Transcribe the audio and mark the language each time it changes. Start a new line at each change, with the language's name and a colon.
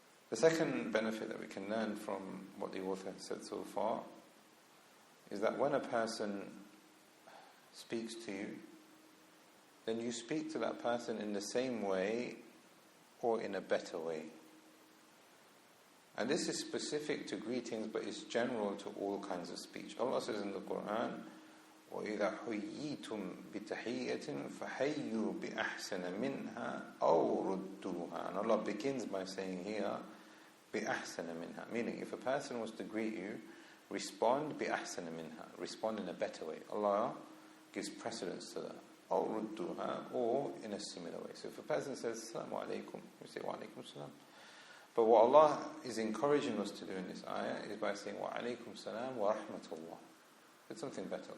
English: The second benefit that we can learn from what the author has said so far is that when a person speaks to you, then you speak to that person in the same way or in a better way. And this is specific to greetings, but it's general to all kinds of speech. Allah says in the Quran,
Arabic: وَإِذَا حُيِّيتُمْ بِتَحِيَّةٍ فَحَيُّوا بِأَحْسَنَ مِنْهَا أَوْ رُدُّوهَا.
English: And Allah begins by saying here,
Arabic: بِأَحْسَنَ مِنْهَا,
English: meaning if a person was to greet you, respond بِأَحْسَنَ مِنْهَا, respond in a better way. Allah gives precedence to that.
Arabic: أَوْ رُدُّوهَا,
English: or in a similar way. So if a person says, Assalamu alaikum, you say, Wa alaikum salam. But what Allah is encouraging us to do in this ayah is by saying, Wa alaikum salam wa rahmatullah. It's something better.